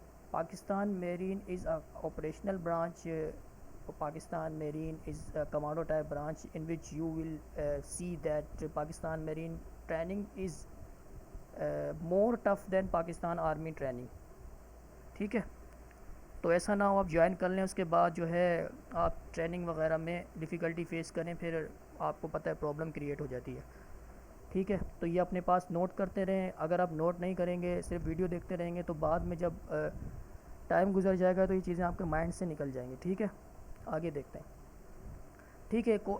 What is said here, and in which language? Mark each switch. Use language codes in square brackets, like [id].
[en] Pakistan marine is a operational branch. Pakistan Marine is a commando type branch in which you will see that Pakistan Marine training is more tough than Pakistan Army training. [ur] ٹھیک ہے. تو ایسا نہ ہو آپ join کر لیں، اس کے بعد جو ہے آپ ٹریننگ وغیرہ میں [en] difficulty face [ur] کریں، پھر آپ کو پتہ ہے [en] problem create [ur] ہو جاتی ہے. ٹھیک ہے. تو یہ اپنے پاس نوٹ کرتے رہیں. اگر آپ نوٹ نہیں کریں گے، صرف ویڈیو دیکھتے رہیں گے، تو بعد میں جب ٹائم گزر جائے گا تو یہ چیزیں آپ کے مائنڈ سے نکل جائیں گی. ٹھیک ہے. آگے دیکھتے ہیں. ٹھیک ہے.